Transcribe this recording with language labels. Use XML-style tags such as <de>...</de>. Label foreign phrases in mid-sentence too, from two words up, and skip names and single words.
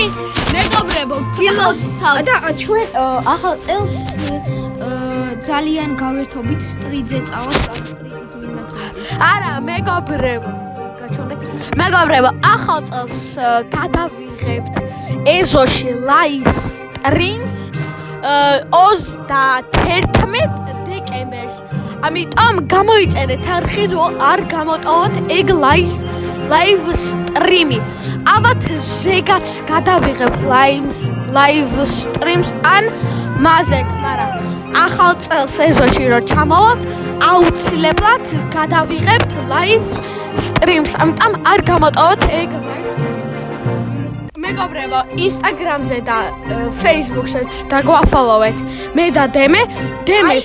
<ka>მეგობრებო, გილოცავთ. და ჩვენ ახალ წელს ძალიან გავერთობით სტრიტზე წავალთ არა, მეგობრებო, ახალ წელს გადავიღებთ ეზოში</ka> <en>live streams</en> <ka>31 დეკემბერს. ამიტომ გამოიწერეთ არხი, რომ არ გამოტოვოთ ეგ</ka> <en>live stream-</en> <ka>ი. ალბათ ზეგაც გადავიღებ</ka> <en>live streams</en> <ka>ან მაზეკ, მაგრამ ახალ წელს ეზოში რომ ჩამოვალთ, აუცილებლად გადავიღებთ</ka> <en>live streams.</en> <ka>ამიტომ არ გამოტოვოთ ეგ</ka> <en>live stream.</en> <ka>მეგობრებო, Instagram-ზე და Facebook-ზე დაგვაფოლოვეთ მე და დემე.</ka>